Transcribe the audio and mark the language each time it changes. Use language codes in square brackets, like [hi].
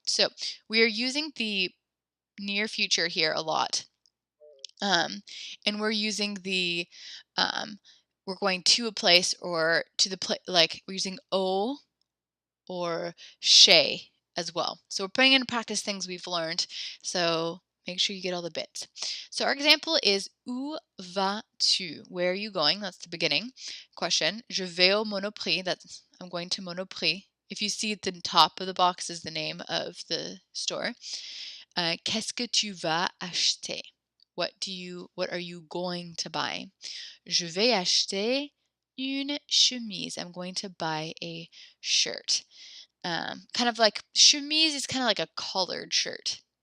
[en] So, we are using the near future here a lot. And we're using we're going to a place or to the place, like we're using o or chez as well. So we're putting into practice things we've learned. So make sure you get all the bits. So our example is [fr] où vas-tu? [en] Where are you going? That's the beginning question. [fr] Je vais au Monoprix. [en] That's I'm going to Monoprix. If you see at the top of the box is the name of the store. [fr] Qu'est-ce que tu vas acheter? [en] What are you going to buy? [fr] Je vais acheter une chemise. [en] I'm going to buy a shirt. Kind of like chemise is kind of like a collared shirt.